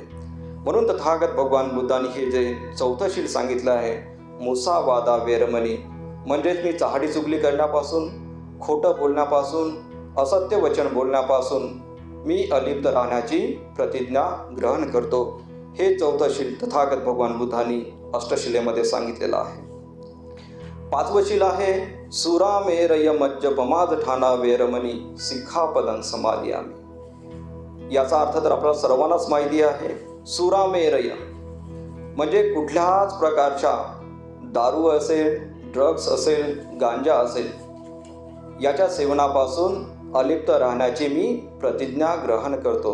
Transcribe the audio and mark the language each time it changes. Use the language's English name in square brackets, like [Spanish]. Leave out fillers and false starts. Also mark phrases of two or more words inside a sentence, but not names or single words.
[Marathi] म्हणून तथागत भगवान बुद्धांनी हे जे चौथं शील सांगितलं आहे [Pali] मुसावादा वेरमणी, [Marathi] म्हणजेच मी चहाडी चुगली करण्यापासून, खोटं बोलण्यापासून, असत्य वचन बोलण्यापासून मी अलिप्त राहण्याची प्रतिज्ञा ग्रहण करतो. हे चौथं शील तथागत भगवान बुद्धांनी अष्टशिलेमध्ये सांगितलेलं आहे. पाचवं शील आहे [Pali] सुरामेरय मज्जपमाद ठाणा वेरमणी सिक्खापदं समादियामि. [Marathi] याचा अर्थ तर आपल्याला सर्वांनाच माहिती आहे. सुरामेरय म्हणजे कुठल्याच प्रकारच्या दारू असेल, ड्रग्स असेल, गांजा असेल, याच्या सेवनापासून अलिप्त राहण्याची मी प्रतिज्ञा ग्रहण करतो.